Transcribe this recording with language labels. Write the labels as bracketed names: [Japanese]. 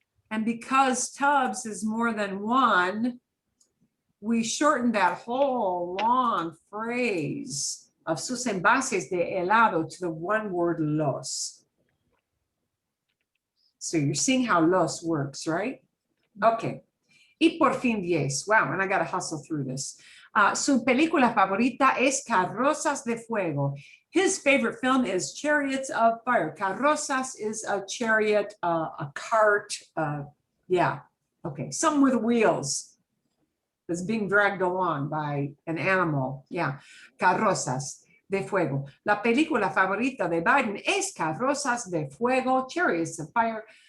[English] And because tubs is more than one, we shortened that whole long phrase of [Spanish] sus envases de helado [English] to the one word los. So you're seeing how los works, right? Okay. [Spanish] Y por fin [English] 10. Wow, and I got to hustle through this. [Spanish] Su película favorita es Carrozas de Fuego. [English] His favorite film is Chariots of Fire. Carrozas is a chariot, a cart. Yeah, okay, something with wheels that's being dragged along by an animal. Yeah, Carrozas de Fuego. [Spanish] La película favorita de Biden es Carrozas de Fuego, Chariots of Fire.